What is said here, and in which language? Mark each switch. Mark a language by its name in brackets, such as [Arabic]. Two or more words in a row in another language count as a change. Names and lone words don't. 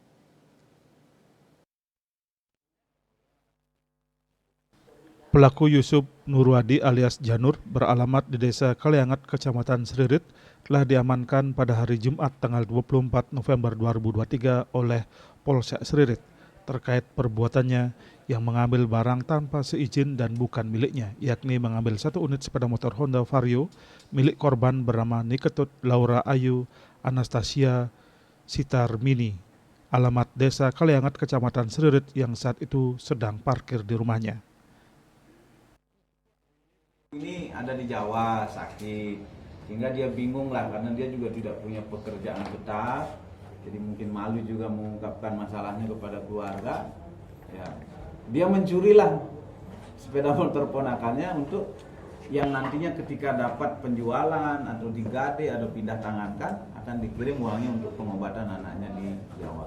[Indonesian] Pelaku Yusuf Nurwadi alias Janur beralamat di Desa Kaliangat, Kecamatan Seririt telah diamankan pada hari Jumat tanggal 24 November 2023 oleh Polsek Seririt terkait perbuatannya yang mengambil barang tanpa seizin dan bukan miliknya, yakni mengambil 1 unit sepeda motor Honda Vario milik korban bernama Niketut Laura Ayu Anastasia Sitarmini, alamat Desa Kaliangat, Kecamatan Seririt yang saat itu sedang parkir di rumahnya. Ini ada di Jawa, sakit, sehingga dia bingung lah karena dia juga tidak punya pekerjaan tetap, jadi mungkin malu juga mengungkapkan masalahnya kepada keluarga. Ya, dia mencurilah sepeda motor ponakannya untuk yang nantinya ketika dapat penjualan atau digade atau pindah tangankan akan dikirim uangnya untuk pengobatan anaknya di Jawa.